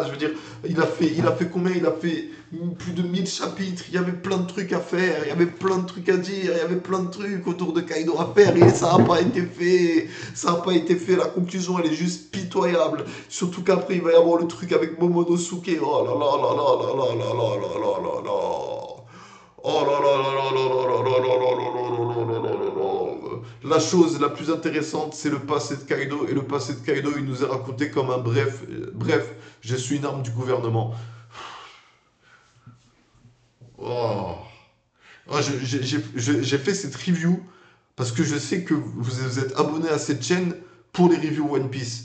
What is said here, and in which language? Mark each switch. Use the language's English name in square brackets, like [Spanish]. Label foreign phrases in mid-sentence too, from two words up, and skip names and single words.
[French] Je veux dire, il a fait combien? Il a fait plus de 1000 chapitres. Il y avait plein de trucs à faire. Il y avait plein de trucs à dire. Il y avait plein de trucs autour de Kaido à faire. Et ça n'a pas été fait. Ça n'a pas été fait. La conclusion, elle est juste pitoyable. Surtout qu'après, il va y avoir le truc avec Momonosuke. Oh là là là là là là là là là là là là. Oh là là là là là là là là là là là là là là là. La chose la plus intéressante, c'est le passé de Kaido. Et le passé de Kaido, il nous est raconté comme un bref. Bref, je suis une arme du gouvernement. Oh. Oh, j'ai fait cette review parce que je sais que vous êtes abonné à cette chaîne pour les reviews One Piece.